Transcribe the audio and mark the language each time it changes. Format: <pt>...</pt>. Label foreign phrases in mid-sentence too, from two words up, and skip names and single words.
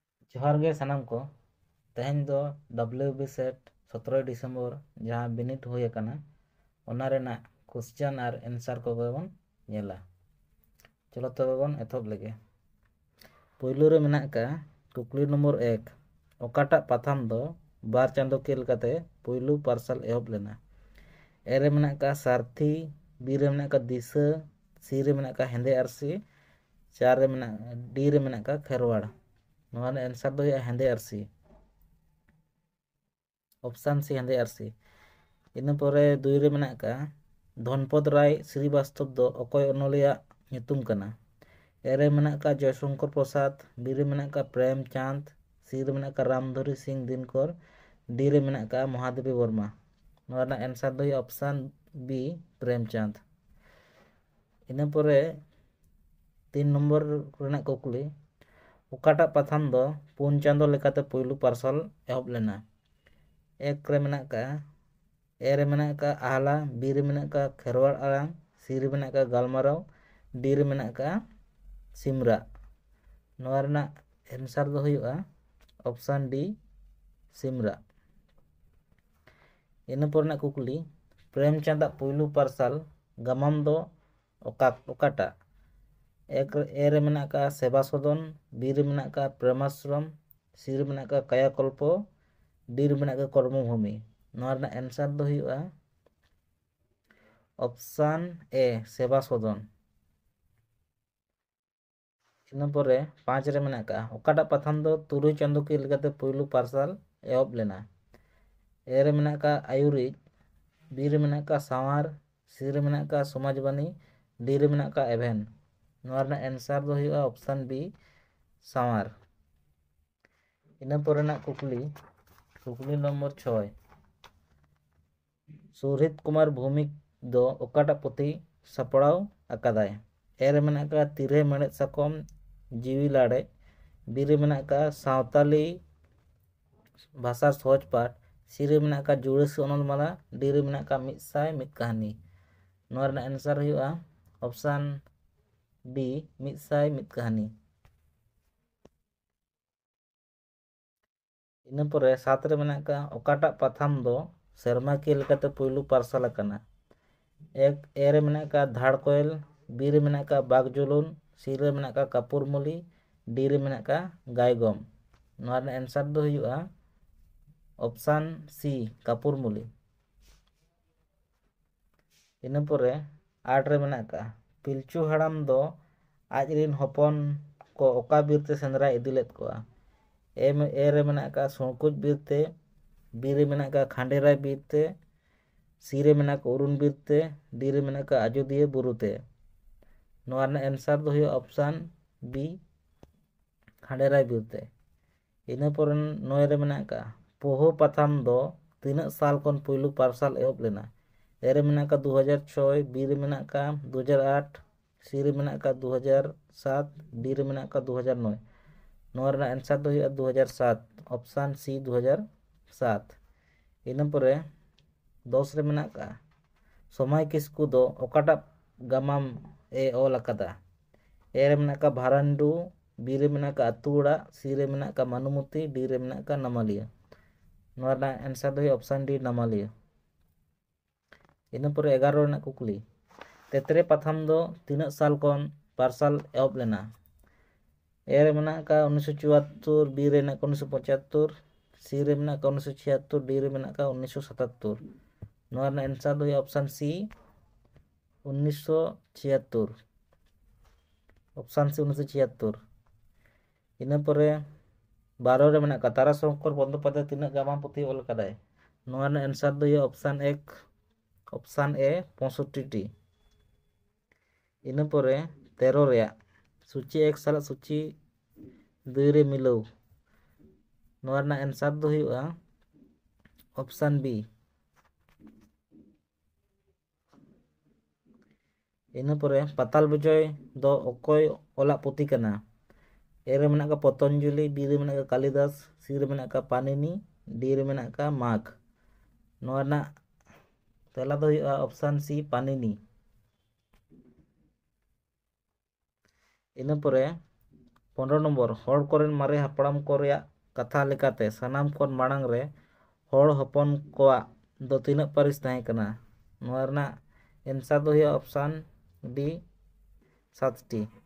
<sat>जोहार गे सानाम को तेहें दो WB सेट 17 डिसेम्बर जहाँ बिनिट हुए कना ओना रेना क्वेश्चन और आंसर को बन नेला। चलो तबे बन एथब लेगे। पुइलु रे मेना का कुकली नंबर 1 ओकाटा पाथाम दो बार चांदो के लेकाते पुइलु पार्सल एहब लेना। ए रे मेना का सारथी, बी रे मेना का दिशा, सी रे मेना का हेंदे आरसी, चार रे मेना डी रे मेना का खेरवाड़। नोआ ने आंसर दो हेंदे आरसी,</sat> <en>option C</en> <sat>हेंदे आरसी। इना परे दुई रे मेना का धनपद राय श्रीवास्तव दो अकोय ओनलिया nyutum kana। ए रे मेना का जयशंकर प्रसाद, बी रे मेना का प्रेमचंद, सी रे मेना का रामधरी सिंह दिनकर, डी रे मेना का महादेवी वर्मा। नोआ ना आंसर दो</sat> <en>option B</en> <sat>प्रेमचंद। इना परे 3 नंबर रेना कुकली ओकाटा पाथाम दो पुन चांदो लेकाते पुइलु पार्सल एहब लेना। एक रे मेना का ए रे मेना का आहला, बी रे मेना का खेरवाड़ आड़ांग, सी रे मेना का गालमाराव, डी रे मेना का सिमरा। नोआ रेना आंसर दो हुआ</sat> <en>option D</en> <sat>सिमरा। इन पर कुकली प्रेमचंद पुइलु पार्सल गमाम दो ओकाटा। एक ए रे मेना का सेवा सदन, बी रे मेना का प्रेमाश्रम, सी रे मेना का कायाकल्प, डी रे मेना का कर्मभूमि। नोआ रेना आंसर दो हुआ</sat> <en>option A</en> <sat>सेवा सदन। इन पर 5 रे मेना का ओकाटा पाथाम दो तुरुई चांदो के लेकाते पुइलु पार्सल एहब लेना। ए रे मेना का आयुरिज, बी रे मेना का सावार, सी रे मेना का समाजबानी, डी रे मेना का एभेन। नोआ रेना आंसर दो हुआ</sat> <en>option B</en> <sat>सावार। इन पर कुकली नंबर 6 सुरहित कुमार भौमिक दो ओकाटा पुथी सपड़ाव अकादाय। ए रे मेना का तिरे मेड़ेद साकम जीवी लाड़े, बी रे मेना का सावताली भाषा सहज पाठ, सी रे मेना का जुड़ेसी अनलमाला, डी रे मेना का मितसाय मित कहानी। नोआ रेना आंसर हुआ</sat> <en>option D</en> <sat>मितसाय मित कहानी। इन पर 7 रे मेना का ओकाटा पाथाम दो सेरमा के लेकाते पुइलु पार्सल अकाना। एक ए रे मेना का धाड़ कोयल, बी रे मेना का बागजुलुन, सी रे मेना का कपूरमुली, डी रे मेना का गायगम। नोआ रेना आंसर दो हुआ</sat> <en>option C</en> <sat>कपूरमुली। इन पर 8 रे मेना का पिलचू हड़ाम दो आजरिन हपन को ओका बीरते सेंद्रा इदिलेत कोआ। ए रे मेना का सोकुज बीरते, बी रे मेना का खांडेराय बीरते, सी रे मेना का उरुन बीरते, डी रे मेना का आजोदिया बुरुते। नोआ रेना आंसर दो हुआ</sat> <en>option B</en> <sat>खांडेराय बीरते। इन पर 9 रे मेना का पोहो पाथाम दो तीना साल कौन पुइलु पार्सल एहब लेना। ए रे मेना का 2006, बी रे मेना का 2008, सी रे मेना का 2007, डी रे मेना का 2009। नोआ रेना आंसर दो हुआ 2007</sat> <en>option C</en> <sat>2007। इन पर 10 रे मेना का सोमाय किस्कू दो ओकाटा गमाम ए ऑल अकादा। ए रे मेना का भारांडू, बी रे मेना का अतुड़ा, सी रे मेना का मनुमती, डी रे मेना का नमालिया। नोआ रेना आंसर दो</sat> <en>option D</en> <sat>नमालिया। इन पर 11 रेना कुकली तेतरे पाथाम दो तीना साल कौन पार्सल एहब लेना। ए रे मेना का 1974, बी रे मेना का 1975, सी रे मेना का 1976, डी रे मेना का 1977। नोआ रेना आंसर दो</sat> <en>option C</en> <sat>1976,</sat> <en>option C</en> <sat>1976। इन पर 12 रे मेना का ताराशंकर बंदोपाध्याय तीना गामाम पुथी ऑल कदाय। नोआ रेना आंसर दो</sat> <en>option A</en> <sat>65 टी। इन पर 13 रे सूची 1 साल सूची 2 रे मिलाव। नोआ रेना आंसर दो हुआ</sat> <en>option B.</en> <sat>इन पर पाताल विजय दो अकोय ओला पुथी कना। ए रे मेना का पतंजलि, बी रे मेना का कालिदास, सी रे मेना का पानिनी, डी रे मेना का माघ। नोआ रेना तेला दो हुआ</sat> <en>option C</en> <sat>पानिनी। इन पर 15 নম্বর হड़ कोरेन मारे हापड़ाम को रेयाग कथा लेकाते सानाम खन माड़ांग रे हड़ हपन कोआग दो तीना पारिस ताहें कना नोआ रना एंसार दो हुआ</sat> <en>option D</en> <sat>7टी</sat>